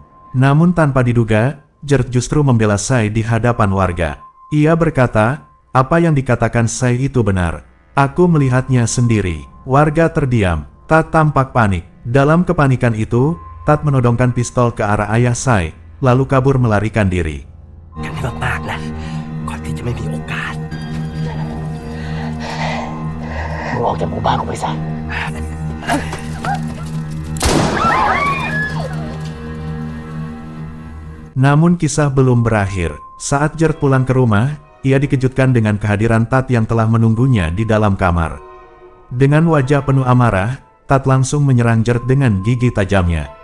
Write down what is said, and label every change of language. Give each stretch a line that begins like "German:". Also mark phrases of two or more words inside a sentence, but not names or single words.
Indonesian: Namun tanpa diduga, Gert justru membela Sai di hadapan warga. Ia berkata, apa yang dikatakan Sai itu benar. Aku melihatnya sendiri. Warga terdiam. Tat tampak panik. Dalam kepanikan itu, Tat menodongkan pistol ke arah ayah Sai, lalu kabur melarikan diri.
Thai: กันให้มากๆนะก่อนที่จะไม่มีโอกาส มึงออกจากหมู่บ้านกูไปซะ
Indonesian: Namun kisah belum berakhir. Saat Gert pulang ke rumah, ia dikejutkan dengan kehadiran Tat yang telah menunggunya di dalam kamar. Dengan wajah penuh amarah, Tat langsung menyerang Gert dengan gigi tajamnya.